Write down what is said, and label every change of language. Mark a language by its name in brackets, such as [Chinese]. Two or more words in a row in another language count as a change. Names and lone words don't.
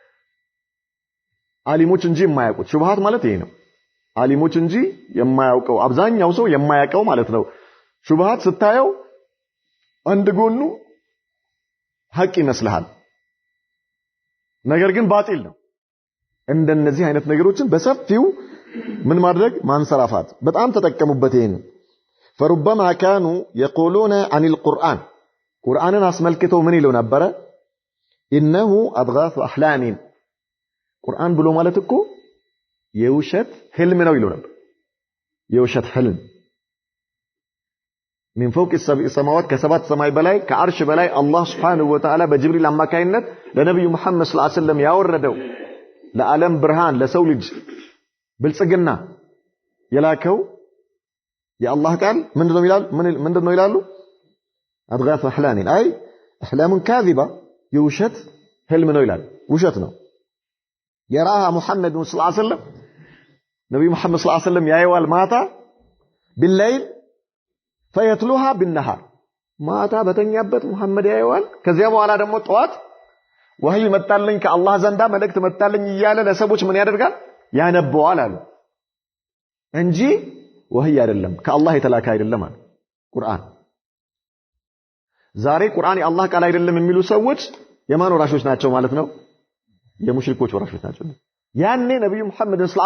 [Amharic] አሊሞች እንጂ የማያውቁት ሹብሃት ማለት ይሄ ነው አሊሞች እንጂ የማያውቀው አብዛኛው ሰው የማያውቀው ማለት ነው ሹብሃት ስታየው አንድ ጎኑ ሐቅ ይመስልሃል ነገር ግን ባጢል ነው እንደነዚህ አይነት ነገሮችን በሰፊው ምን ማድረግ ማንሰራፋት በጣም ተጠቀሙበት ይሄን [Arabic] فربما كانوا يقولون عن القرآن [Amharic] قرآنን አስመልክተው ምን ይለው ነበር [Arabic] انه اضغاث احلام [Amharic] ቁርአን ብሎ ማለት እኮ የውሸት ህልም ነው ይለው ነበር የውሸት ህልም [Arabic] من فوق السبع سماوات كسبات سماي [Amharic] በላይ ከአርሽ በላይ አላህ [Arabic] سبحانه وتعالى [Amharic] በጅብሪል አማካይነት ለነብዩ መሐመድ [Arabic] صلى الله عليه وسلم [Amharic] ያወረደው ለዓለም ብርሃን ለሰው ልጅ ብልጽግና የላከው የአላህ ቃል ምንድነው ይላሉ [Arabic] أضغاث أحلام أي أحلام كاذبة [Amharic] የውሸት ህልም ነው ይላል ውሸት ነው የራሃ ሙሐመድ [Arabic] صلى الله عليه وسلم [Amharic] ነብዩ መሐመድ [Arabic] صلى الله عليه وسلم [Amharic] ያየዋል ማታ [Arabic] بالليل فيتلوها بالنهار [Amharic] ማታ በተኛበት መሐመድ ያየዋል ከዚያ በኋላ ደግሞ ጧት ወህይ መጣልኝ ከአላህ ዘንዳ መልእክት መጣልኝ እያለ ለሰዎች ምን ያደርጋል ያነበዋል አሉ እንጂ ወህይ አይደለም ከአላህ የተላከ አይደለም አለ ቁርአን ዛሬ ቁርአን የአላህ ቃል አይደለም የሚሉ ሰዎች የማን ወራሾች ናቸው ማለት ነው የሙሽሪኮች ወራሾች ናቸው ያኔ ነብዩ መሐመድ ሰለላሁ